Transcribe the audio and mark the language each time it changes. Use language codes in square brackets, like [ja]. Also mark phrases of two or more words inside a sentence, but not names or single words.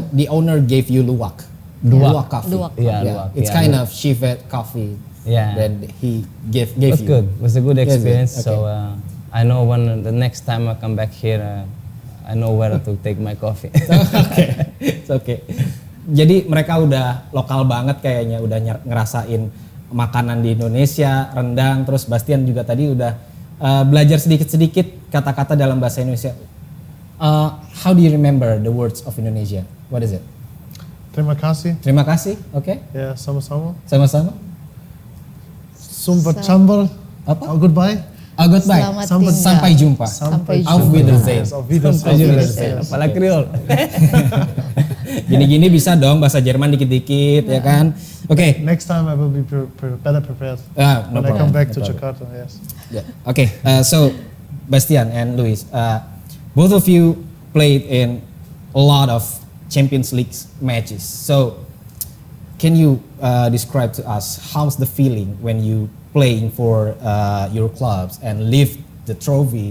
[en] the owner gave you luwak. Luwak. Coffee. Luwak. Yeah, luwak, It's yeah, kind luwak. of Chivet coffee. Yeah. That he gave It was you. good. It was a good Yes, experience. okay. So I know when the next time I come back here, I know where to take my coffee. Oke, it's okay. [id] Jadi mereka udah lokal banget kayaknya, udah ngerasain makanan di Indonesia, rendang. Terus Bastian juga tadi udah belajar sedikit-sedikit kata-kata dalam bahasa Indonesia. [en] How do you remember the words of Indonesia? What is it? [id] Terima kasih. Terima kasih, oke? Yeah, sama-sama. Sama-sama. Sumber chamber. Apa? [en] Oh, goodbye. Goodbye. [id] Selamat Sampai- tinggal. Sampai jumpa. Sampai [de] Auf [id] jumpa. [de] Wiedersehen. Yes, auf Wiedersehen. Auf [en] Yes, [de] Wiedersehen. [en] yes. [id] Apalagi Kriol. Gini-gini bisa dong bahasa Jerman dikit-dikit ya kan? Oke. [en] Next time I will be better prepared No when I come problem, back no to problem. Jakarta. Yes. Yeah. Okay, so Bastian and Luis, both of you played in a lot of Champions League matches. So, can you describe to us how's the feeling when you playing for your clubs and lift the trophy?